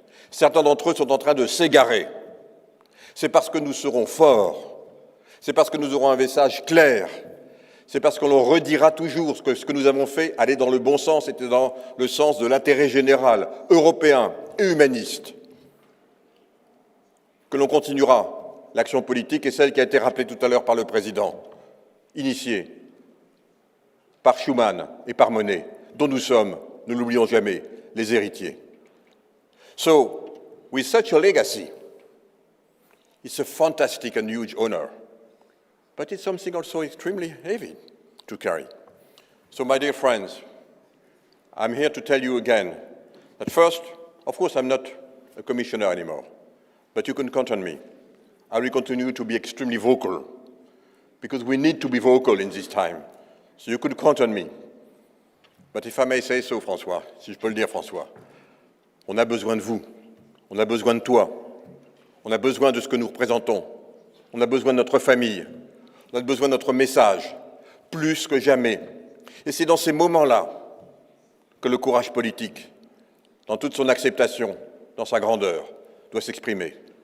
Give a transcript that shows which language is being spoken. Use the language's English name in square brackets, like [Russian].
[French] Certains d'entre eux sont en train de s'égarer. C'est parce que nous serons forts, c'est parce que nous aurons un message clair, c'est parce que l'on redira toujours que ce que nous avons fait allait dans le bon sens, était dans le sens de l'intérêt général, européen et humaniste, que l'on continuera l'action politique et celle qui a été rappelée tout à l'heure par le Président, initiée par Schuman et par Monnet, dont nous sommes, ne l'oublions jamais, les héritiers. [English] So, with such a legacy, it's a fantastic and huge honor, but it's something also extremely heavy to carry. So, my dear friends, I'm here to tell you again that first, of course, I'm not a commissioner anymore, but you can count on me. I will continue to be extremely vocal, because we need to be vocal in this time. So you could count on me. But if I may say so, [French] François, si je peux le dire, François, on a besoin de vous, on a besoin de toi, on a besoin de ce que nous représentons, on a besoin de notre famille, on a besoin de notre message, plus que jamais. Et c'est dans ces moments-là que le courage politique, dans toute son acceptation, dans sa grandeur, doit s'exprimer.